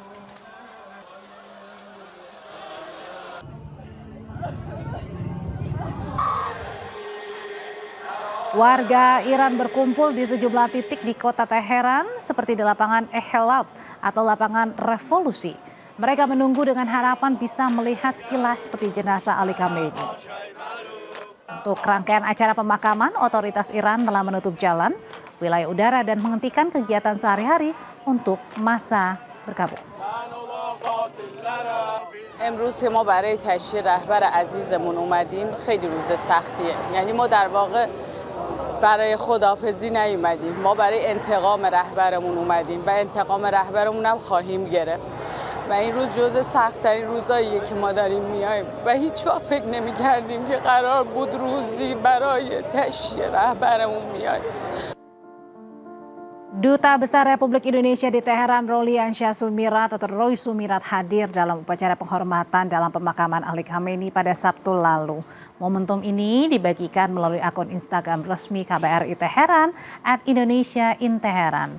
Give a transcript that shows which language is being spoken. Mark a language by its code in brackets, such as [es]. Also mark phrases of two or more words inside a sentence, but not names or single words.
[id] Warga Iran berkumpul di sejumlah titik di kota Teheran seperti di lapangan Ehelab atau lapangan Revolusi. Mereka menunggu dengan harapan bisa melihat sekilas peti jenazah Ali Khamenei. Untuk rangkaian acara pemakaman, otoritas Iran telah menutup jalan, wilayah udara dan menghentikan kegiatan sehari-hari untuk masa berkabung. [fa] امروز که ما برای تشییع رهبر عزیزمون اومدیم خیلی روز سختیه. یعنی ما در واقع برای خداحافظی نیومدیم، ما برای انتقام رهبرمون اومدیم و انتقام رهبرمون هم خواهیم گرفت و این روز جزء سخت‌ترین روزاییه که ما داریم میایم و هیچ وقت فکر نمی‌کردیم که قرار بود روزی برای تشییع رهبرمون میایم. [id] Duta Besar Republik Indonesia di Teheran, Rolian Shah Sumirat atau Roy Sumirat hadir dalam upacara penghormatan dalam pemakaman Ali Khamenei pada Sabtu lalu. Momentum ini dibagikan melalui akun Instagram resmi KBRI Teheran @Indonesia_in_Teheran.